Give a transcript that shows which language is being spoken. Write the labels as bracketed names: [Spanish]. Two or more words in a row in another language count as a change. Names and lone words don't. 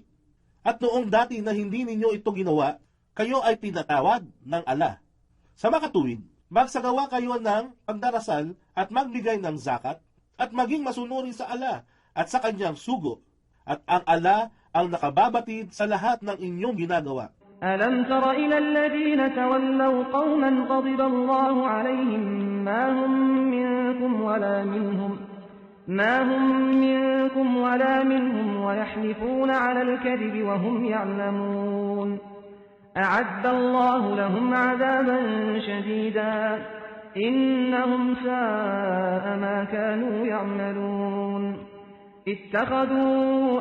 [Filipino] At noong dati na hindi ninyo ito ginawa, kayo ay pinatawad ng ala. Sa makatuwid, magsagawa kayo ng pagdarasal at magbigay ng zakat at maging masunurin sa ala at sa kanyang sugo. At ang ala ang nakababatid sa lahat ng inyong ginagawa. [Arabic] ألم تر إلى الذين تولوا قوما غضب الله عليهم ما هم منكم ولا منهم ويحلفون على الكذب وهم يعلمون أعد الله لهم عذابا شديدا إنهم ساء ما كانوا يعملون اتخذوا